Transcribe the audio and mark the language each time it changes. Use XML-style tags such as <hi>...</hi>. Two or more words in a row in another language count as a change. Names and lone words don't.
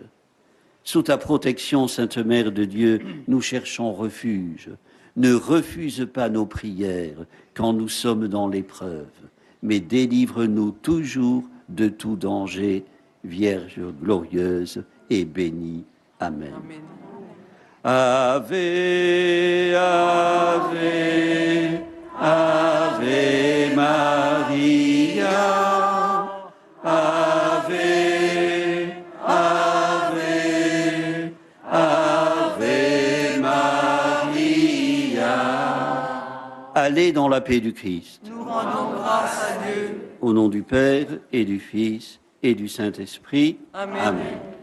<fr>Sous ta protection, Sainte Mère de Dieu, nous cherchons refuge. Ne refuse pas nos prières quand nous sommes dans l'épreuve, mais délivre-nous toujours de tout danger, Vierge glorieuse et bénie. Amen. Amen.</fr> <la>Ave, Ave, Ave Maria, Ave, Ave, Ave Maria.</la> <fr>Allez dans la paix du Christ. Nous rendons grâce à Dieu. Au nom du Père et du Fils et du Saint-Esprit. Amen. Amen.</fr>